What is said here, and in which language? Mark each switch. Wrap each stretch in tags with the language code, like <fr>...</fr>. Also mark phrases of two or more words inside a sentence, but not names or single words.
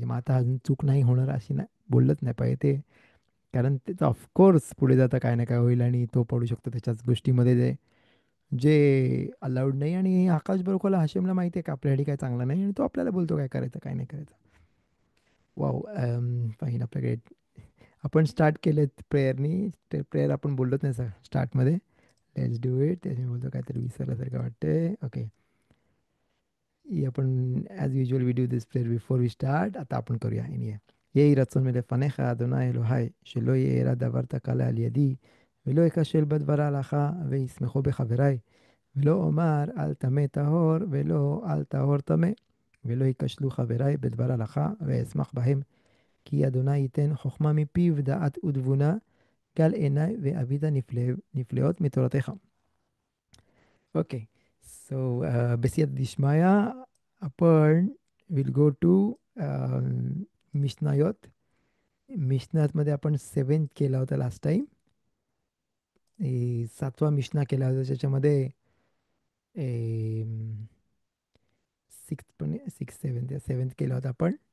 <mr>मग आता अजून चूक नाही होणार अशी नाही बोललंच नाही पाहिजे ते. कारण त्याचं ऑफकोर्स पुढे जाता काय ना काय होईल आणि तो पडू शकतो त्याच्याच गोष्टीमध्ये, जे जे अलाउड नाही. आणि आकाश बरोबरला हाशिमला माहिती आहे का आपल्यासाठी काय चांगलं नाही, आणि तो आपल्याला बोलतो काय करायचं काय नाही करायचं.</mr> <en>Wow, fine.</en> <mr>आपल्याकडे आपण स्टार्ट केलेत प्रेयरनी, ते प्रेयर आपण बोललोच नाही सर स्टार्टमध्ये.</mr> <en>Let's do it.</en> <mr>त्याच्यामुळे बोलतो काहीतरी विसरल्यासारखं वाटतंय.</mr> <en>ओके,</en> <mr>ही आपण</mr> <en>as usual we do this prayer before we start.</en> <mr>आता आपण करूया.</mr> <he>יהי רצון מלפניך, אדוני אלוהי, שלא יארע דבר תקלה על ידי, ולא אכשל בדבר ההלכה, וישמחו בחבריי, ולא אומר אל טמא טהור, ולא אל טהור טמא, ולא ייכשלו חבריי בדבר הלכה, ואשמח בהם, כי אדוני ייתן חוכמה מפיו, דעת ותבונה, גל עיניי ואביד נפלאות מתורתך.</he> <en>Okay, so</en> <he>בסייעתא דשמיא,</he> <mr>आपण</mr> <en>will go to</en> <mr>मिशनायोत. मिशनातमध्ये आपण 7th केला होता</mr> <en>last time.</en> <mr>7वा मिशना केला होता, ज्याच्यामध्ये पण</mr> <en>six seventh seventh</en> <mr>केला होता आपण.</mr>